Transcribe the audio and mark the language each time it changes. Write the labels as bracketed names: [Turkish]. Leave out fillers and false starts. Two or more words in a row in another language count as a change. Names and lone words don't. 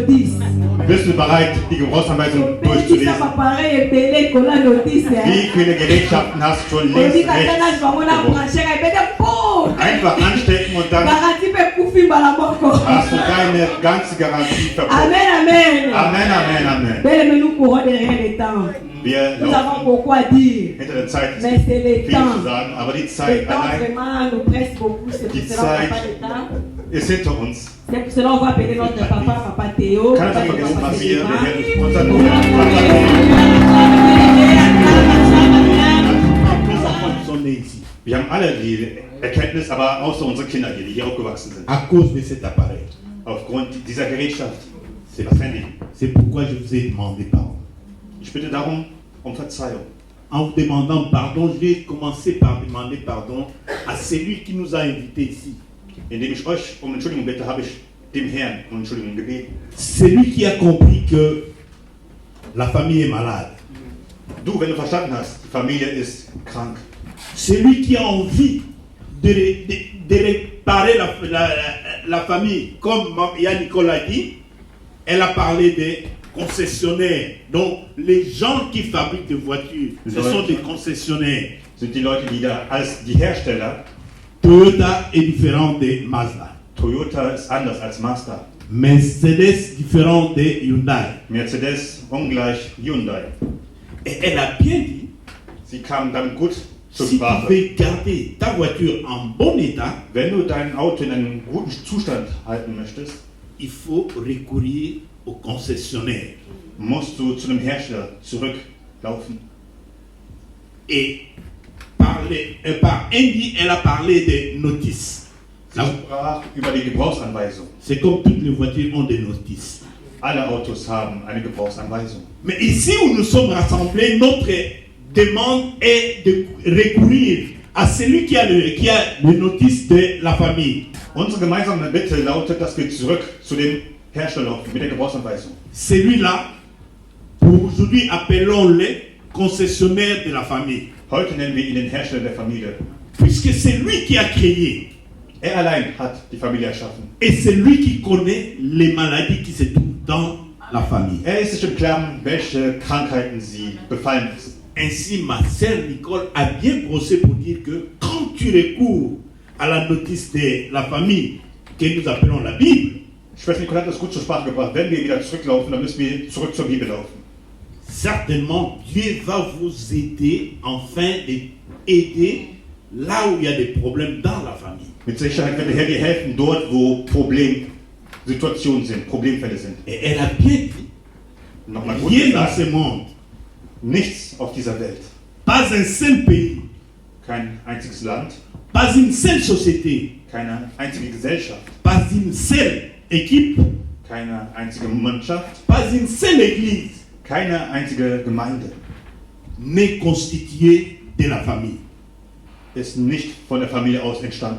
[German] Bist du bereit, die Gebrauchsanweisung durchzulesen? Wie viele Gerätschaften hast du schon links, rechts gebrochen? Einfach anstecken und dann hast du deine ganze Garantie verbraucht. Amen, amen. Amen, amen, amen. [French] Belle, nous courons derrière les temps. [German] Wir [French] Nous avons [German] laufen [French] beaucoup à dire. [German] hinter der Zeit, [French] Mais c'est le [German] viel [French] temps. [German] zu sagen, aber die [French] Le [German] Zeit [French] temps [German] allein [French] vraiment nous presse beaucoup. C'est [German] Die [French] pour cela qu'on n'a [German] Zeit [French] pas de temps. [German] ist hinter uns. [French] C'est pour cela qu'on va appeler notre papa Théo. [German] Keiner Papa vergessen, Théo, was wir, der Papa Herr unser Théo. [French] Tous les enfants qui sont nés ici, [German] Wir haben alle die Erkenntnis, aber außer unsere Kinder hier, die hier aufgewachsen sind. [French] à cause de cet appareil. [German] Aufgrund dieser Gerätschaft, [French] C'est [German] das Handy. [French] c'est pourquoi je vous ai demandé pardon. [German] Ich bitte darum um Verzeihung. [French] En vous demandant pardon, je vais commencer par demander pardon à celui qui nous a invités ici. [German] Indem ich euch um Entschuldigung bitte, habe ich dem Herrn um Entschuldigung gebeten. [French] Celui qui a compris que la famille est malade. [German] Du, wenn du verstanden hast, die Familie ist krank. [French] Celui qui a envie de réparer la famille, comme Yann Nicole a dit, elle a parlé des concessionnaires. Donc, les gens qui fabriquent des voitures, ce sont des concessionnaires. [German] Sind die Leute, die da als die Hersteller, [French] Toyota est différent de Mazda. [German] Toyota ist anders als Mazda. [French] Mercedes différent de Hyundai. [German] Mercedes ungleich Hyundai. [French] Et elle a bien dit, [German] Sie kamen dann gut zur [French] si tu [German] Sprache. [French] veux garder ta voiture en bon état, [German] Wenn du dein Auto in einem guten Zustand halten möchtest, [French] il faut recourir au concessionnaire. [German] musst du zu einem Hersteller zurücklaufen. [French] Et par Andy, elle a parlé des notices. [German] Sie sprach über die Gebrauchsanweisung. [French] C'est comme toutes les voitures ont des notices. [German] Alle Autos haben eine Gebrauchsanweisung. [French] Mais ici où nous sommes rassemblés, notre demande est de recourir à celui qui a le notice de la famille. [German] Unsere gemeinsame Bitte lautet, dass wir zurück zu dem Hersteller laufen mit der Gebrauchsanweisung. [French] Celui-là, pour aujourd'hui, appelons-le concessionnaire de la famille. [German] Heute nennen wir ihn den Hersteller der Familie. [French] Puisque c'est lui qui a créé [German] Er allein hat die Familie erschaffen. [French] et c'est lui qui connaît les maladies qui se trouvent dans la famille. [German] Er ist sich im Klaren, welche Krankheiten sie befallen ist. [French] Ainsi, ma sœur Nicole a bien brossé pour dire que quand tu recours à la notice de la famille que nous appelons la Bible, [German] Schwester Nicole hat das gut zur Sprache gebracht. Wenn wir wieder zurücklaufen, dann müssen wir zurück zur Bibel laufen. [French] certainement Dieu va vous aider afin d'aider là où il y a des problèmes dans la famille. [German] Mit Sicherheit wird der Herr dir helfen, dort wo Problemsituationen sind, Problemfälle sind. [French] Et elle a bien dit, [German] Nochmal gut [French] rien dans [German] gesagt, [French] ce monde, [German] nichts auf dieser Welt, [French] pas un seul pays [German] kein einziges Land, [French] pas une seule société, [German] keine einzige Gesellschaft, [French] pas une seule équipe, [German] keine einzige Mannschaft, [French] pas une seule église [German] keine einzige Gemeinde [French] n'est constituée de la famille. [German] ist nicht von der Familie aus entstanden.